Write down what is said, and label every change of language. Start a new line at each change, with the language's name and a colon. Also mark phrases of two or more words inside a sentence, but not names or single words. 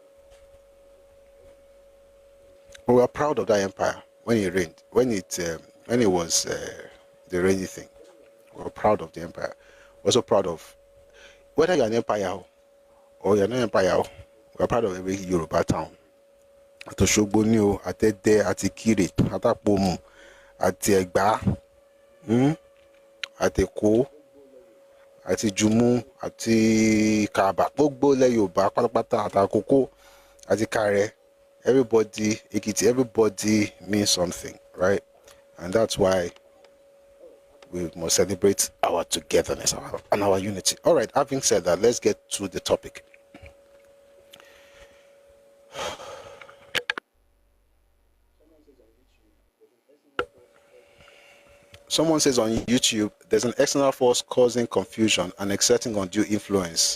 English: We were proud of that empire when it reigned, when it was the reigning thing. We were proud of the empire. We're also proud of whether you're an empire or you're not an empire. We're proud of every Yoruba town.
Yoruba: At Oshogbo ni o, at Ede, at Ikire, at Apomu, at Egba, at Eko, at Jumu, at Kaba, gbogbo ilẹ̀ Yorùbá pátápátá, at Akoko, at Ikare.
English: Everybody, Ekiti, everybody means something, right? And that's why we must celebrate our togetherness and our unity. All right, having said that, let's get to the topic. Someone says on YouTube, there's an external force causing confusion and exerting undue influence.